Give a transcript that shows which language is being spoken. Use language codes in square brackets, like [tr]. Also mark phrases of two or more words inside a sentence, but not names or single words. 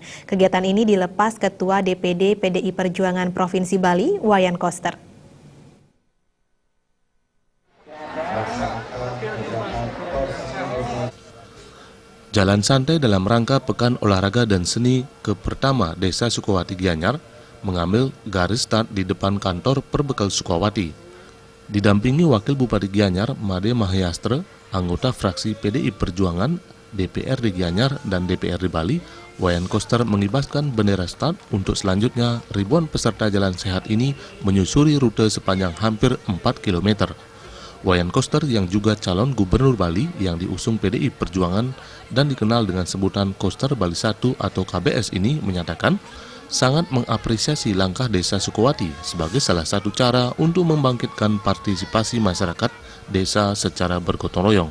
[id] Kegiatan ini dilepas Ketua DPD PDI Perjuangan Provinsi Bali, Wayan Koster. Jalan santai dalam rangka Pekan Olahraga dan Seni ke pertama Desa Sukawati Gianyar mengambil garis start di depan kantor Perbekal Sukawati. Didampingi Wakil Bupati Gianyar, Made Mahyastra, anggota fraksi PDI Perjuangan, DPRD Gianyar, dan DPRD Bali, Wayan Koster mengibaskan bendera start untuk selanjutnya ribuan peserta Jalan Sehat ini menyusuri rute sepanjang hampir 4 km. Wayan Koster yang juga calon Gubernur Bali yang diusung PDI Perjuangan dan dikenal dengan sebutan Koster Bali 1 atau KBS ini menyatakan sangat mengapresiasi langkah Desa Sukawati sebagai salah satu cara untuk membangkitkan partisipasi masyarakat desa secara bergotong royong.